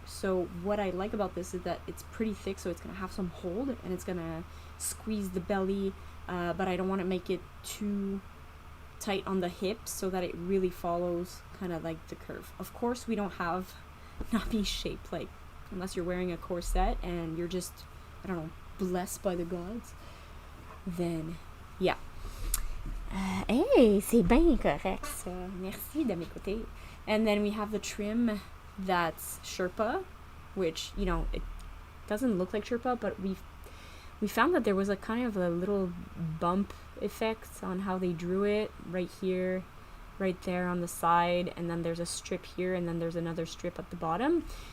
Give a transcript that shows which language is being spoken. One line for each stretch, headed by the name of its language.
English: So what I like about this is that it's pretty thick, so it's gonna have some hold, and it's gonna squeeze the belly, but I don't want to make it too tight on the hips so that it really follows kind of like the curve. Of course, we don't have Nami shape, like unless you're wearing a corset and you're just, I don't know, blessed by the gods, then yeah.
French: Hey, c'est bien correct ça. Merci de m'écouter.
English: And then we have the trim that's Sherpa, which, you know, it doesn't look like Sherpa, but we found that there was a kind of a little bump effect on how they drew it right here, right there on the side, and then there's a strip here, and then there's another strip at the bottom.